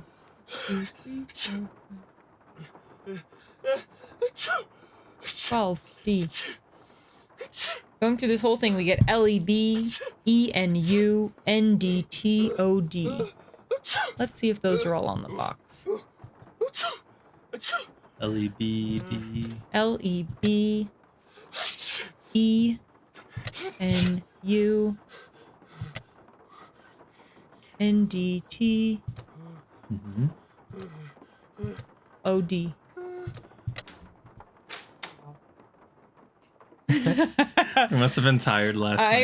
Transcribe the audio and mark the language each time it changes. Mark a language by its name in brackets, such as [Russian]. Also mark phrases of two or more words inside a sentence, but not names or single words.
[English] 2, 3, 4, 5. 12. D. Going through this whole thing, we get L-E-B, E-N-U, N-D-T-O-D. Let's see if those are all on the box. L-E-B-D. L-E-B, E-N-U, NDT Mm-hmm. OD. You must have been tired last I